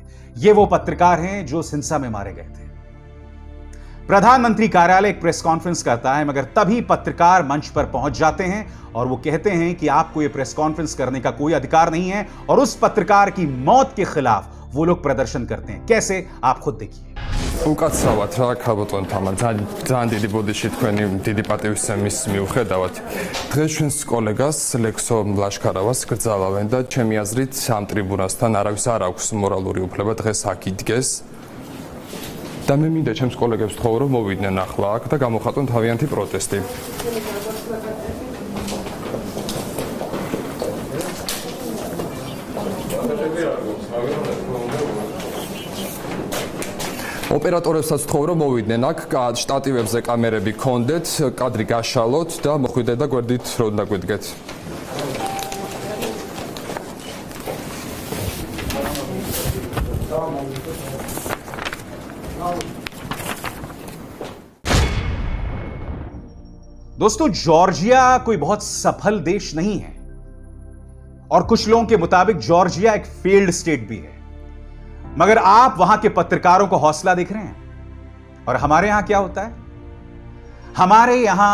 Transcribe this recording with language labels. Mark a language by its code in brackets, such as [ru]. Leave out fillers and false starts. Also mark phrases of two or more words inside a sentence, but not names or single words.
[hi] ये वो पत्रकार हैं जो इस हिंसा में मारे गए थे। प्रधानमंत्री कार्यालय एक [en] press conference [hi] करता है, मगर तभी पत्रकार मंच पर पहुंच जाते हैं और वो कहते हैं कि आपको ये [en] press conference [hi] करने का कोई अधिकार नहीं है, और उस पत्रकार की मौत के खिलाफ वो लोग प्रदर्शन करते हैं। कैसे, आप खुद देखिए। [ka] უკაცრავად რა ქალბატონ თამარ ძალიან დიდი ბოდიში თქვენი დიდი პატივისცემის მიუხედავად დღეს ჩვენს კოლეგას ლექსო ლაშქარავას გრძალავენ და ჩემი აზრით ამ ტრიბუნასთან არავის არ აქვს მორალური უფლება დღეს აქ იდგეს და მე მინდა ჩემს კოლეგებს ვთხოვ რომ მოვიდნენ ახლა აქ და გამოხატონ თავიანთი პროტესტი ოპერატორებსაც ვთხოვ რომ მოვიდნენ აქ შტატივებზე კამერები გქონდეთ კადრი გაშალოთ და მოხვიდეთ და გვერდით რო უნდა გვიდგეთ [hi] दोस्तों जॉर्जिया कोई बहुत सफल देश नहीं है और कुछ लोगों के मुताबिक जॉर्जिया एक [en] failed state [hi] भी है मगर आप वहां के पत्रकारों को हौसला दिख रहे हैं और हमारे यहां क्या होता है हमारे यहां